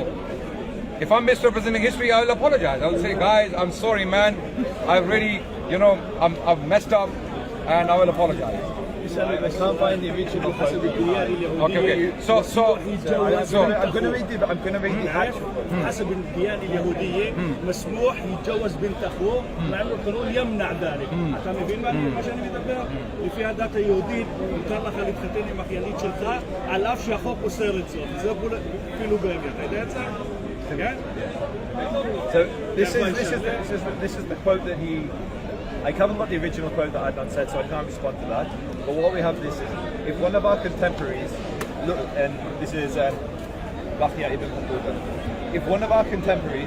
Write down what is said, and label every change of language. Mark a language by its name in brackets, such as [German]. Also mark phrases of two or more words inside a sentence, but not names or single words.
[English] If I'm misrepresenting history, I'll apologize. I'll say, guys, I'm sorry, man. I've really, I've messed up, and I will apologize. I can't find the original quote. Okay. So I'm going to read the actual. [Arabic] حسب الديانة اليهودية مسموح يتجوز بنت أخوه مع أنه القانون يمنع ذلك. [Hebrew] אתה מבין מה שאני מדבר? לפי הדת היהודית מותר לך להתחתן עם אחיינית שלך על אף שהחוק אוסר את זאת. זה אפילו באמת. אתה יודע את זה? כן? [English] So this is the quote that he. I haven't got the original quote that Adnan said, so I can't respond to that. But what we have this is, if one of our contemporaries, look, and this is Bahya ibn Qabuda, if one of our contemporaries...